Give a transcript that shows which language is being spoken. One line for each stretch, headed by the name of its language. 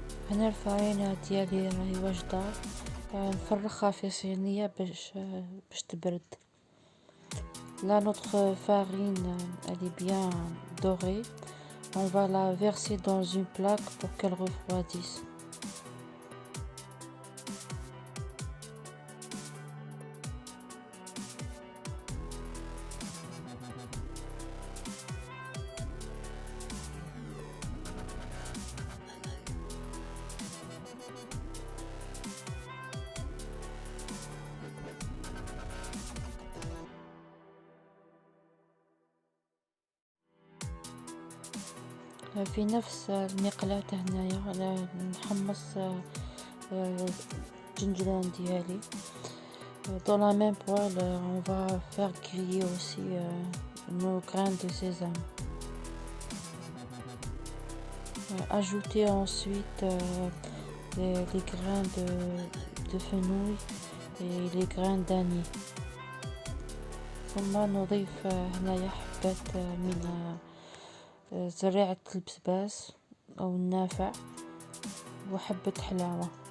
Arabic: هنا الفرينة ديالي راهي واجدة، نفرخها في صينية باش تبرد.
French: Là, notre farine, elle est bien dorée. On va la verser dans une plaque pour qu'elle refroidisse.
Arabic: في نفس المقلاة هنايا نحمص الجنجلان ديالي.
French: Dans la même poêle, on va faire griller aussi nos grains de sésame. Ajouter ensuite les grains de fenouil et les grains d'anis.
Arabic: ثم نضيف هنايا حبات من زريعة البسباس أو النافع وحبة حلاوة.